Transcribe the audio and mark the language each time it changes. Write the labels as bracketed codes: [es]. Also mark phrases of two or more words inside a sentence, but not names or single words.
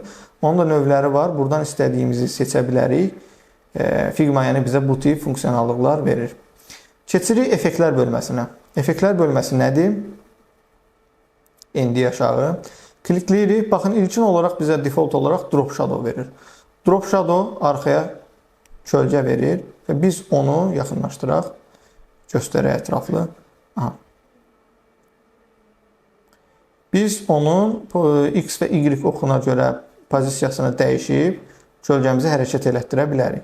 [az] Onun da növləri var. Buradan istədiyimizi seçə bilərik. Figma yəni bizə bu tip funksionallıqlar verir. Keçirik effektlər bölməsinə. Effektlər bölməsi nədir? Endi aşağı. Klikləyirik. Baxın, ilkin olaraq bizə default olaraq [en] drop shadow [az] verir. [en] Drop shadow [az] arxaya kölgə verir və biz onu yaxınlaşdıraq. Göstərək ətraflı. Aha. Biz onun X və Y oxuna görə pozisiyasını dəyişib kölgəmizi hərəkət elətdirə bilərik.